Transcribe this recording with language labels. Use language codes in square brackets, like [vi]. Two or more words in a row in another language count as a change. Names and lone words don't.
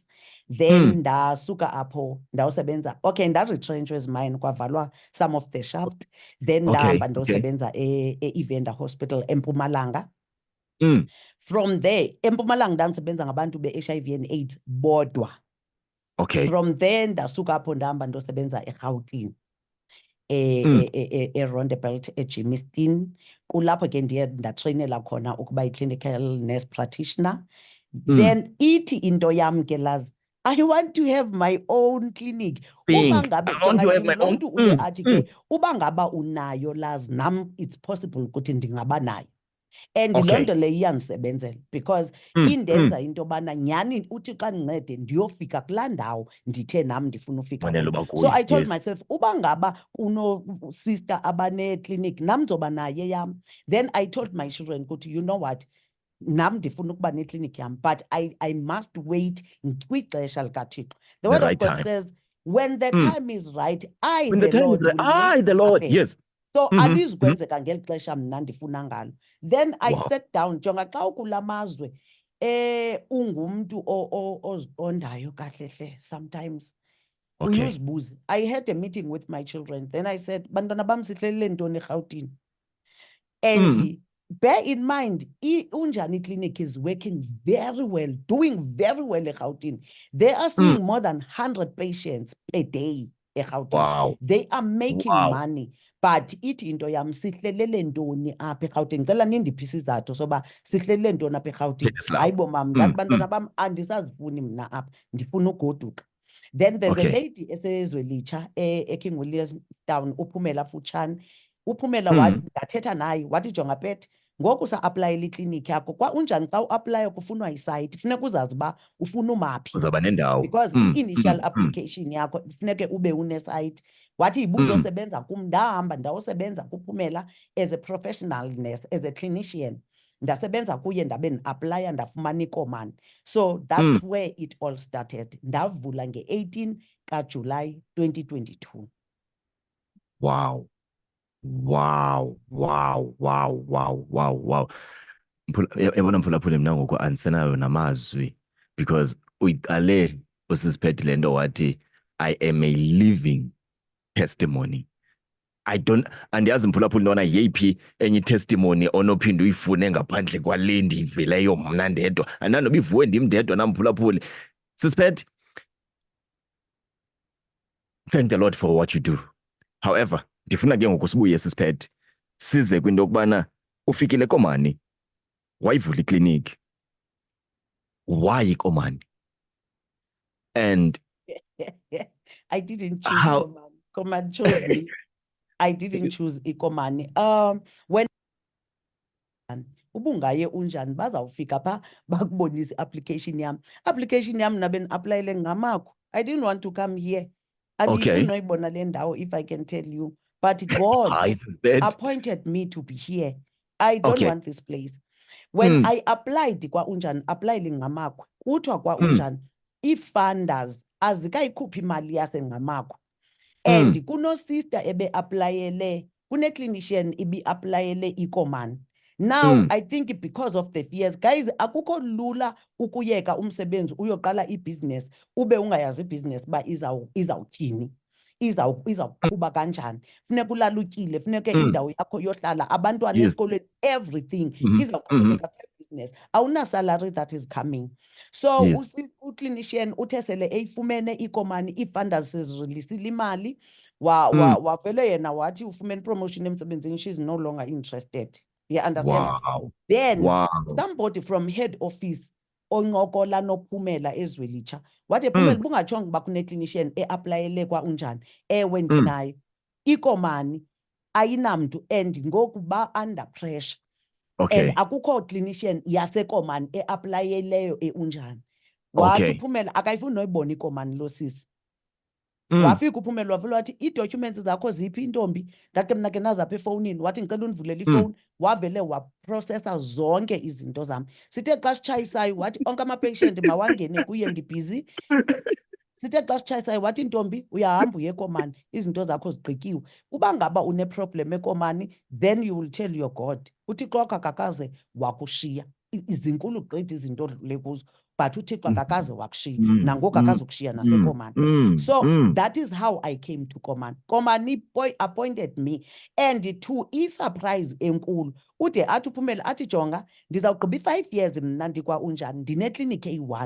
[xh] Then ndasuka apho ndawusebenza, ndaretrenchwa ezimine, kwavalwa [en] some of the shaft. [xh] Then ndahamba ndosebenza e-Evander Hospital eMpumalanga. [en] From there, [xh] eMpumalanga ndandisebenza ngabantu be- [en] HIV and AIDS [xh] bodwa. [en] From there [xh] ndasuka apho ndahamba ndosebenza eRhawutini. E-Rondebelt eGermiston. Kulapho ke ndiye ndatrainela khona ukuba yi- [en] clinical nurse practitioner. [xh] Then ithi into yam ke lazi, [en] I want to have my own clinic. [xh] Uba ngabe lo mntu uye athi ke uba ngaba unayo lazi nam [en] it's possible [xh] ukuthi ndingaba nayo. And loo nto leyo iyandisebenzela because indenza into yobana nyhani uthi xa ndincede ndiyofika kulaa ndawo ndithe nam ndifuna ufika kuyo. [en] So I told myself, [xh] uba ngaba sister abaneklinikhi nam ndizoba naye yam. [en] Then I told my children ukuthi, you know what, [xh] nam ndifuna ukuba neklinikhi yam, [en] but I must wait [xh] kwixesha likaThixo. [en] The word of God says, when the time is right, the Lord, yes. [xh] So alizukwenzeka ngeli xesha mna ndifuna ngalo. [en] Then I sat down, [xh] jonga xa ukula mazwe ungumntu oziqondayo kahle sometimes uyizibuze. [en] I had a meeting with my children. Then I said, [xh] bantwana bam sihlelele ntoni eRhawutini? [en] And bear in mind, Unjani Clinic is working very well, doing very well in Gauteng. They are seeing more than 100 patients a day in Gauteng. Wow. They are making Wow. money. [xh] But ithi into yam sihlelele ntoni apha eGauteng. Ngicela nindiphe isizathu soba sihlelele ntoni apha eGauteng. Pathiswa. Hayibo mam, ndathi bantwana bam andisazifuni mna apha, ndifuna ugoduka. [en] Then there's a lady esezwelitsha eKing Williamstown, uPhumela Futshane. [xh] uPhumela wathi ndathetha naye wathi jonga phethe ngoku sa-aplayela iklinikhi yakho Unjani xa uaplaya kufunwa isayiti funeka uzazi uba ufuna umaphi Uzaba nendawo. because i- [en] initial application [xh] yakho funeke ube unesayiti. Wathi ibuzosebenza kum, ndahamba ndayosebenza kuPhumela [en] as a professional nurse, as a clinician. [xh] Ndasebenza kuye ndabe ndiaplaya ndafumana iKomani. [en] So that's where it all started. [xh] Ndavula nge-18 kaJulayi 2022. [en] Wow. Wow. [xh] Yabona mphulaphula mina ngoku andisenayo namazwi because uyiqale usisiphethe le nto wathi [en] I am a living testimony. [xh] Andiyazi mphulaphula intona yeyiphi enye testimony onophinda uyifune ngaphandle kwale ndiyiveleyo mna ndedwa. Andinoba ivuwe ndim ndedwa nam mphulaphuli. Sisiphethe, [en] thank the Lord for what you do. However, [xh] ndifuna ke ngoku sibuye sisiphethe size kwinto yokubana ufikile Komani wayivula ikliniki. [en] Why Komani? And I didn't choose Komani. Komani chose me. I didn't choose iKomani. [xh] When ubungaye unjani bazawufika pha bakubonisa application yam. Application yam nabe applyele ngamakho. [en] I didn't want to come here. [xh] Andifuni noyibona le ndawo [en] if I can tell you. But God appointed me to be here. I don't want this place. When I applied [xh] kwa Unjani, applying ngamakho, kuthiwa kwa Unjani, i-funders azikayikhuphi imali yasengamakho. And kuno sister ebe applyele, kune clinician ibi applyele iKomani. [en] Now, I think because of the fears, guys, [xh] akukho lula ukuyeka umsebenzi uyoqala ibusiness ube ungayazi ibusiness ba izawuthini. Izawuqhuba kanjani. Funeka ulalutyile, funeka indawo yakho yohlala, abantwana esikolweni, everything izawuqhubeka business. [en] Awuna salary that is coming. [xh] So uclinician uthe sele eyifumene iKomani, ii-funders sezirilisile imali, wavele yena wathi ufumene promotion emsebenzini, [en] she's no longer interested. You understand? Wow. Then somebody from head office [xh] oncokola noPhumela ezwelitsha wathi Phumela bungatshonga uba kune-clinician e-aplayele kwa Unjani. Ewe ndinayo. iKomani ayinamntu and ngoku ba [en] under pressure. [xh] And akukho clinician yaseKomani e-aplayeleyo eUnjani. Wathi uPhumela akayifuni noyibona iKomani lo sisi. Wafika uPhumela wavela wathi ii-documents zakho ziphi intombi? Ndathi mna ke nazapha efowunini. Wathi ngicela undivulele ifowuni. Wavele waprocessa zonke izinto zam. Sithe xa sitshayisayo wathi onke ama-patient mawangene kuye ndibhizi. Sithe xa sitshayisayo wathi ntombi uyahamba uye eKomani, izinto zakho zigqityiwe. Uba ngaba une-problem eKomani, [en] then you will tell your God. [xh] UThixo wakho akakaze wakushiya. Izinkulu gqithi izinto odlule kuzo. But uThixo akakaze wakushiya. Nangoku akazukushiya naseKomani. [en] So that is how I came to Komani. Komani appointed me. [xh] And to i-surprise enkulu, ude athi uPhumela athi jonga, ndizawugqiba i-5 years mna ndikwa Unjani, ndineklinikhi eyi-1.